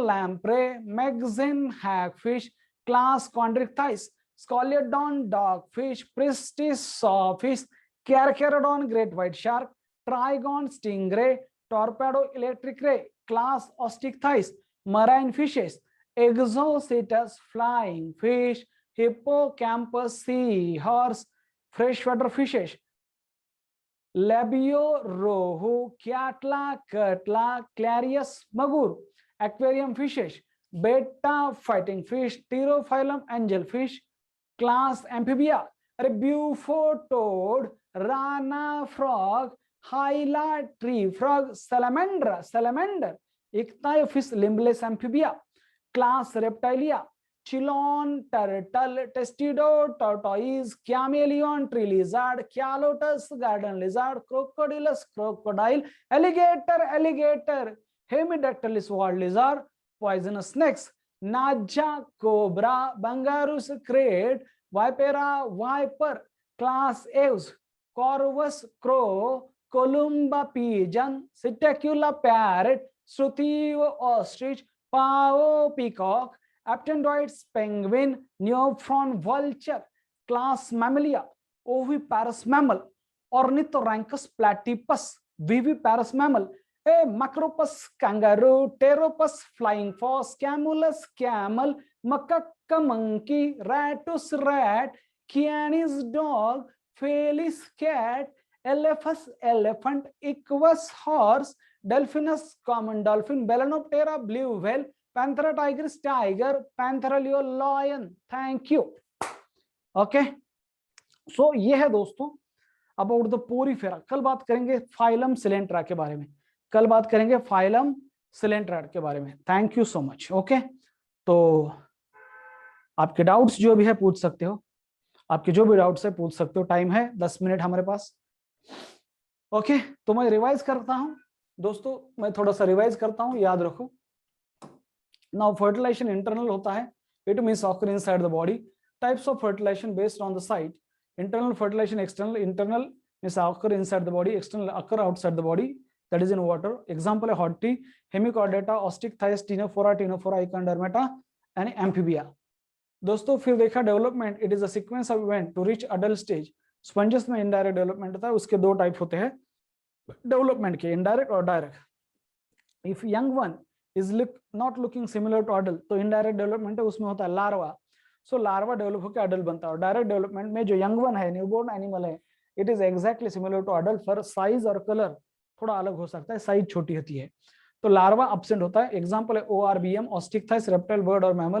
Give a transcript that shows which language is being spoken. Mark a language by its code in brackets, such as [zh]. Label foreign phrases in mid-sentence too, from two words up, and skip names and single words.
[en] Lamprey, Myxine hagfish, class Chondrichthyes, Scoliodon dogfish, Pristis sawfish, Carcharodon great white shark, Trygon stingray, Torpedo electric ray, class Osteichthyes, marine fishes, exocetus flying fish, hippocampus sea horse, freshwater fishes, labio rohu, kyatla cutla, clarius magur, aquarium fishes, betta fighting fish, pterophyllum angelfish, class amphibia, bufo toad, rana frog, hyla tree frog, salamander, ichthyophis limbless amphibia, class reptilia, chilon turtle, testido tortoise, chameleon tree lizard, Calotus garden lizard, crocodilus crocodile, alligator, hemidactylus wall lizard, poisonous snakes, naja cobra, Bangarus crate, vipera viper, class aves, corvus crow, columba pigeon, Psittacula parrot, Struthio ostrich, Pao peacock, Aptendoids penguin, Neophron vulture, class Mammalia, oviparous mammal, Ornithorhynchus platypus, viviparous mammal, a Macropus kangaroo, Pteropus flying fox, Camulus camel, Macaca monkey, Ratus rat, Canis dog, Felis cat, Elephas elephant, Equus horse, Delphinus common dolphin, Balanoptera blue whale, Panthera tigris tiger, Panthera leo lion. Thank you. Okay. [hi] So ये है दोस्तों [en] about the Porifera. [hi] कल बात करेंगे [en] phylum Coelenterata [hi] के बारे में. कल बात करेंगे [en] phylum Coelenterata [hi] के बारे में. [en] Thank you so much. Okay. [hi] तो आपके डाउट्स जो भी है पूछ सकते हो. आपके जो भी डाउट्स है पूछ सकते हो. टाइम है 10 मिनट हमारे पास. ओके. तो मैं रिवाइज करता हूं दोस्तों. मैं थोड़ा सा रिवाइज करता हूं. याद रखो. [en] Now fertilization internal [hi] होता है. [en] It means occur inside the body. Types of fertilization based on the site. Internal fertilization, external. Internal means occur inside the body, external occur outside the body, that is in water. Example, hot tea, Hemichordata, Osteichthyes, Ctenophora, Icondermata, and Amphibia. [hi] दोस्तों फिर देखा [en] Development. It is a sequence of event to reach adult stage. [hi] स्पंजेस में [en] indirect development [hi] होता है. उसके दो टाइप होते हैं डेवलपमेंट के, इनडायरेक्ट और डायरेक्ट. [en] If young one is not looking similar to adult [hi] तो [en] indirect development [hi] है. उसमें होता है लार्वा. सो लार्वा डेवलप होकर अडल्ट बनता है. और [en] direct development [hi] में जो [en] young one [hi] है, [en] newborn animal [hi] है, [en] It is exactly similar to adult. [hi] पर साइज और कलर थोड़ा अलग हो सकता है. साइज छोटी होती है. तो लार्वा एब्सेंट होता है. एग्जांपल है ORBM, ऑस्टिकथाइस, रेप्टाइल, बर्ड और मैमल.